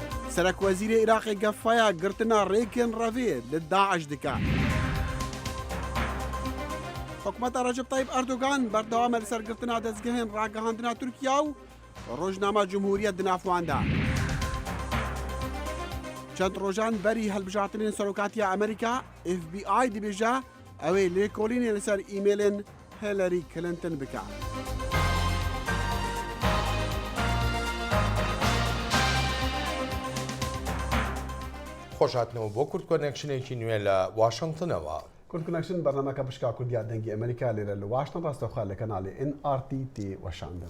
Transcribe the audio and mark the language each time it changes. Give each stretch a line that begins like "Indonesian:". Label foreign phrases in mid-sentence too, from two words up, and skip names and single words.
Kurdish: سرک وزیر عراق گفایا گرتنا ریکن روی لداعش دکا حکومت رجب طیب اردوغان بردوام لسرگرتنا دزگهن راگهاندنا ترکیا و روزنامه جمهوریت دنافواندا چند روزان بری هلبجاتنین سروکاتی امریکا FBI دبیجا اوی لیکولین لسر ایمیلن هیلاری کلینتون بکا
Central Kurdish: خۆشهاتنەوە بۆ کورد کۆنێکشنێکی نوێ لە واشنگتنەوە. کورد کۆنێکشن بەرنامەکە پشکا کوردیا دەنگی ئەمریکا لێرە لە واشنگتن ڕاستەوخوا لە کەناڵی NRTT وەشاندن.